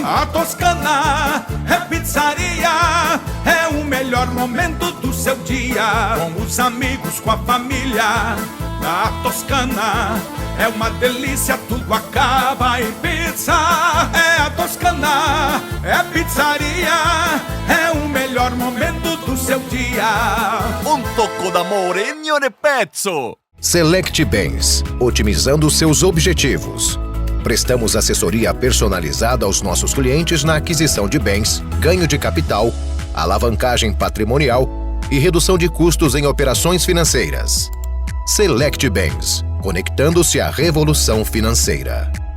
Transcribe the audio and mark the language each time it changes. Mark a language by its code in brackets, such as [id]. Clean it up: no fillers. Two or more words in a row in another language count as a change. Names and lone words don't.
[pt] A Toscana é pizzaria, é o melhor momento do seu dia. Com os amigos, com a família. A Toscana é uma delícia, tudo acaba em pizza. É a Toscana, é pizzaria, é o melhor momento do seu dia. [it] Un tocco d'amore e ogni pezzo. [pt] Select Bens, otimizando seus objetivos. Prestamos assessoria personalizada aos nossos clientes na aquisição de bens, ganho de capital, alavancagem patrimonial e redução de custos em operações financeiras. Select Bens, conectando-se à revolução financeira.